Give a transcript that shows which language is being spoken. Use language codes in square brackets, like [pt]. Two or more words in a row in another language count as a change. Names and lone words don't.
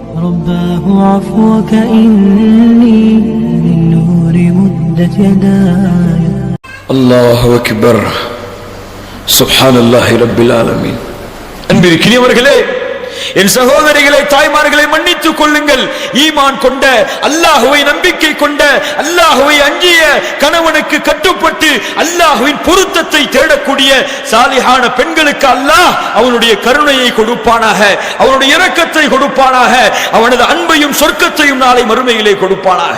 [ar] رباه عفوك إني من نور مدت يداي. الله أكبر سبحان الله رب العالمين. [ta] அன்பிற்கினியவர்களே, என் சகோதரிகளை, தாய்மார்களை மன்னித்துக் கொள்ளுங்கள். ஈமான் கொண்ட, அல்லாஹுவை நம்பிக்கை கொண்ட, அல்லாஹுவை அஞ்சிய, கணவனுக்கு கட்டுப்பட்டு அல்லாஹுவின் பொருத்தத்தை தேடக்கூடிய சாலிஹான பெண்களுக்கு அல்லாஹ் அவனுடைய கருணையை கொடுப்பானாக, அவனுடைய இரக்கத்தை கொடுப்பானாக, அவனது அன்பையும் சொர்க்கத்தையும் நாளை மறுமையிலே கொடுப்பானாக.